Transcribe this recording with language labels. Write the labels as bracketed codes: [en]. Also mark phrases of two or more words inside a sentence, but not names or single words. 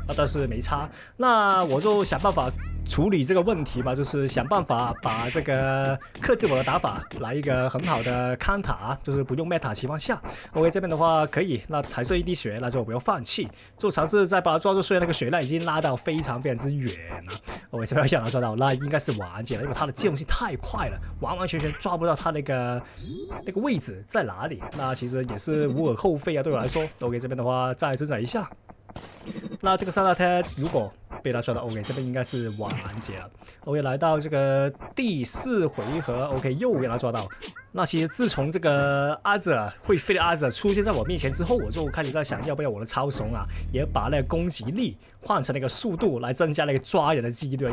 [zh] 但是沒差，那我就想辦法處理這個問題吧，就是想辦法把這個克制我的打法來一個很好的康塔，就是不用 meta 情況下 ，OK 這邊的話可以，那還剩一滴血，那就不要放棄，就嘗試再把它抓住。雖然那個血量已經拉到非常之遠了，OK 這邊想要抓到，那應該是完結了，因為它的機動性太快了，完完全全抓不到它那個位置在哪裡。那其實也是無可厚非啊，對我來說 ，OK 這邊的話再掙扎一下。那這個三大天如果被他抓到 ，OK 這邊應該是完結了。OK 來到這個第4回合 ，OK 又給他抓到。那其實自從這個阿澤會飛的阿澤出現在我面前之後，我就開始在想，要不要我的超怂啊，也把那個攻擊力換成那個速度，來增加那個抓人的幾率。